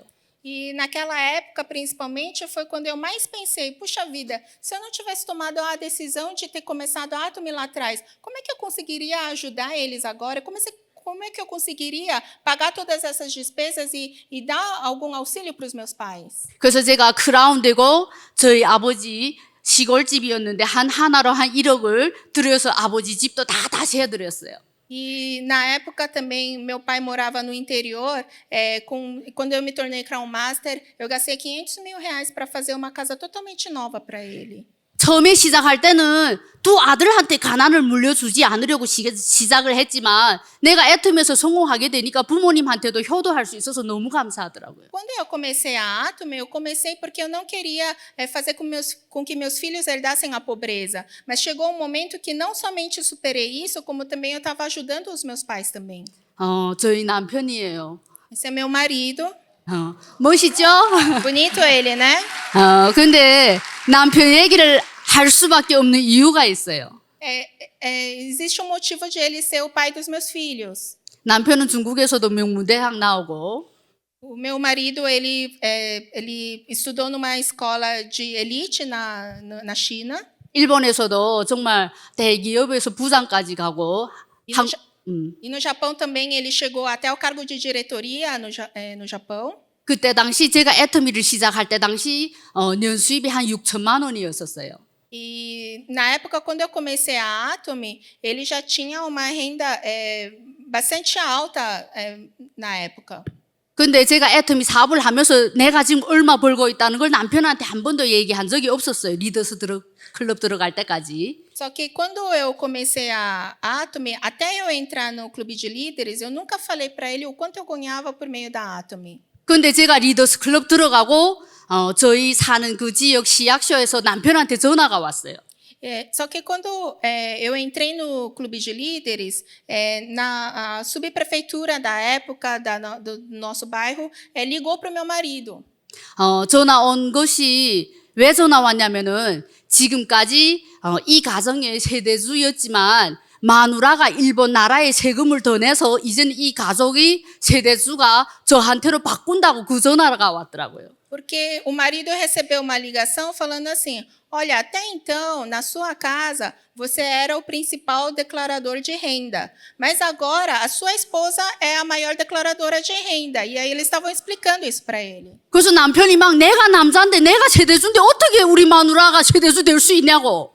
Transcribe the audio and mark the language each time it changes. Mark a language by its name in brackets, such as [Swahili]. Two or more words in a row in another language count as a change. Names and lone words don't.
[Portuguese] E naquela época, principalmente, foi quando eu mais pensei, puxa vida, se eu não tivesse tomado a decisão de ter começado a Atom lá atrás, como é que eu conseguiria ajudar eles agora? Como é que eu conseguiria pagar todas essas despesas e dar algum auxílio para os meus pais? [Korean] 그래서 제가 크라운 되고 저희 아버지 시골집이었는데 하나로 한 1억을 들여서 아버지 집도 다 다시 해드렸어요. [Portuguese] E na época também, meu pai morava no interior. Quando eu me tornei Crown Master, eu gastei R$500 mil para fazer uma casa totalmente nova para ele. [Korean] 처음에 시작할 때는 두 아들한테 가난을 물려주지 않으려고 시작을 했지만 내가 애텀에서 성공하게 되니까 부모님한테도 효도할 수 있어서 너무 감사하더라고요. [Portuguese] Quando eu comecei a Atom, eu comecei porque eu não queria fazer com que meus filhos herdassem a pobreza. Mas chegou um momento que não somente superei isso, como também eu estava ajudando os meus pais também. [Korean] 저희 남편이에요. [Portuguese] Esse é meu marido. [Korean] 멋있죠? [Portuguese] Bonito ele, né? [Korean] 근데 남편 얘기를 할 수밖에 없는 이유가 있어요. [Portuguese] Existe um motivo de ele ser o pai dos meus filhos. [Korean] 남편은 중국에서도 명문대학 나오고 [Portuguese] O meu marido ele estudou numa escola de elite na China. [Korean] 일본에서도 정말 대기업에서 부장까지 가고 [Portuguese] E no Japão também ele chegou até o cargo de diretoria no Japão. [Korean] 그때 당시 제가 애터미를 시작할 때 당시 년 수입이 한 6천만 원이었었어요. [Portuguese] E na época quando eu comecei a Atom, ele já tinha uma renda bastante alta na época. [Korean] 근데 제가 애터미 사업을 하면서 내가 지금 얼마 벌고 있다는 걸 남편한테 한 번도 얘기한 적이 없었어요. 클럽 들어갈 때까지. [Portuguese] Só que quando eu comecei a Atom, até eu entrar no clube de líderes, eu nunca falei para ele o quanto eu ganhava por meio da Atom. [Korean] 근데 제가 리더스 클럽 들어가고 저희 사는 그 지역 시役소에서 남편한테 전화가 왔어요. [Portuguese] Só que quando eu entrei no clube de líderes, na subprefeitura da época do nosso bairro ligou para o meu marido. [Korean] 전화 온 것이 왜 전화 왔냐면은 지금까지 이 가정의 세대주였지만 마누라가 일본 나라에 세금을 더 내서 이제는 이 가족이 세대주가 저한테로 바꾼다고 그 전화가 왔더라고요. [Portuguese] Porque o marido recebeu uma ligação falando assim, olha, até então, na sua casa, você era o principal declarador de renda, mas agora a sua esposa é a maior declaradora de renda. E aí eles estavam explicando isso para ele. [Korean] 그래서 남편이 막 내가 남자인데 내가 세대주인데 어떻게 우리 마누라가 세대주 될 수 있냐고.